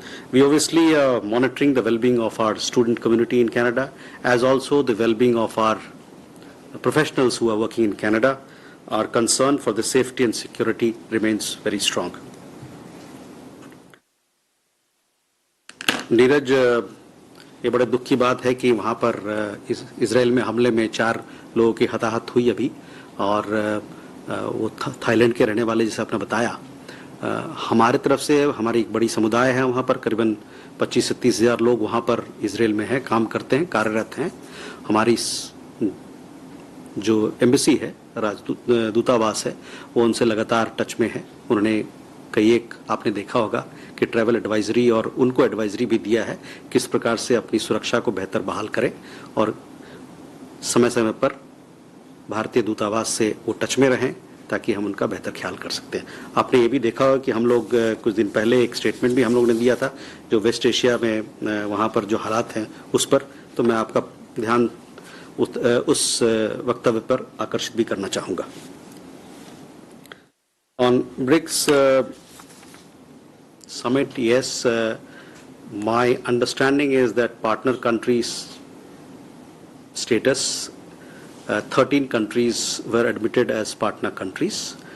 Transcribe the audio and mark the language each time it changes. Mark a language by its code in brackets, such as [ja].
[en] We obviously are monitoring the well-being of our student community in Canada, as also the well-being of our professionals who are working in Canada. Our concern for the safety and security remains very strong. [hi] Neeraj, ये बड़े दुख की बात है कि वहाँ पर Israel में हमले में 4 लोगों की हताहत हुई अभी, और वो थाईलैंड के रहने वाले, जैसे आपने बताया। हमारे तरफ से हमारी एक बड़ी समुदाय है वहाँ पर, करीबन 25 से 30 हज़ार लोग वहाँ पर इजराइल में हैं, काम करते हैं, कार्यरत हैं। हमारी जो एम्बेसी है, दूतावास है, वो उनसे लगातार टच में है। उन्होंने एक आपने देखा होगा कि ट्रैवल एडवाइजरी, और उनको एडवाइजरी भी दिया है किस प्रकार से अपनी सुरक्षा को बेहतर बहाल करें, और समय समय पर भारतीय दूतावास से वो टच में रहें ताकि हम उनका बेहतर ख्याल कर सकते हैं। आपने ये भी देखा होगा कि हम लोग कुछ दिन पहले एक स्टेटमेंट भी हम लोग ने दिया था जो वेस्ट एशिया में वहाँ पर जो हालात हैं उस पर, तो मैं आपका ध्यान उस वक्तव्य पर आकर्षित भी करना चाहूँगा। [en] On BRICS summit, yes, my understanding is that partner countries status, 13 countries were admitted as partner countries.